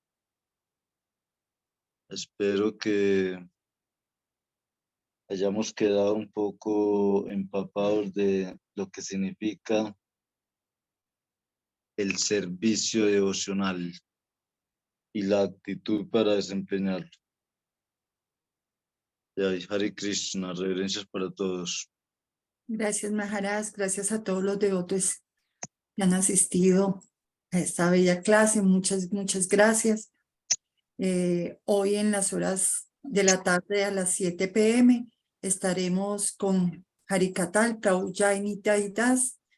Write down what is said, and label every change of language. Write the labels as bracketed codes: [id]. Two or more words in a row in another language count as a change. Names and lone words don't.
[es] Espero que hayamos quedado un poco empapados de lo que significa el servicio devocional y la actitud para desempeñarlo. Hare Krishna, reverencias para todos. Gracias, Maharaj. Gracias a todos los devotos que han asistido a esta bella clase. Muchas, muchas gracias. Hoy en las horas de la tarde a las 7 p.m. estaremos con Harikatal, Prabhu Jainita y Das.